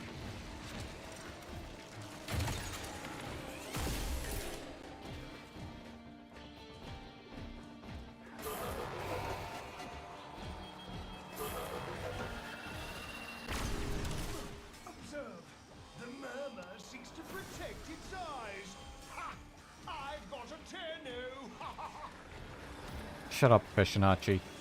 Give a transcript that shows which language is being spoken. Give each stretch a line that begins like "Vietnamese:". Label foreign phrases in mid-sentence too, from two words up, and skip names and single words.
English: Observe. The murmur seeks to protect its eyes. Ha! I've got a Tenno! Ha ha ha! Shut up, Fishinachi.